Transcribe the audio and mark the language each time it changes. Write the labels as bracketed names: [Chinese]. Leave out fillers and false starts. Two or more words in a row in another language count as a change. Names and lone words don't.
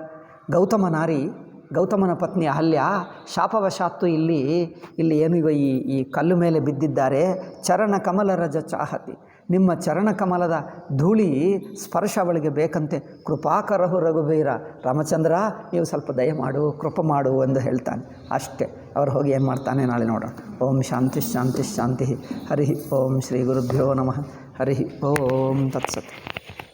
[Kannada] ಗೌತಮನ ಪತ್ನಿ ಅಹಲ್ಯ ಶಾಪವಶಾತ್ತು ಇಲ್ಲಿ ಏನು ಈ ಕಲ್ಲು ಮೇಲೆ ಬಿದ್ದಿದ್ದಾರೆ. [Awadhi] चरण कमल रज चाहति. [Kannada] ನಿಮ್ಮ ಚರಣಕಮಲದ ಧೂಳಿ ಸ್ಪರ್ಶ ಅವಳಿಗೆ ಬೇಕಂತೆ. [Awadhi] कृपाकरहु रघुबीर. [Kannada] ರಾಮಚಂದ್ರ ನೀವು ಸ್ವಲ್ಪ ದಯಮಾಡು, ಕೃಪ ಮಾಡು ಎಂದು ಹೇಳ್ತಾನೆ. ಅಷ್ಟೇ. ಅವ್ರು ಹೋಗಿ ಏನು ಮಾಡ್ತಾನೆ ನಾಳೆ ನೋಡೋಣ. [Sanskrit] ಓಂ ಶಾಂತಿ ಶಾಂತಿ ಶಾಂತಿ. ಹರಿ ಓಂ ಶ್ರೀ ಗುರುಭ್ಯೋ ನಮಃ. ಹರಿ ಓಂ ತತ್ಸತ್.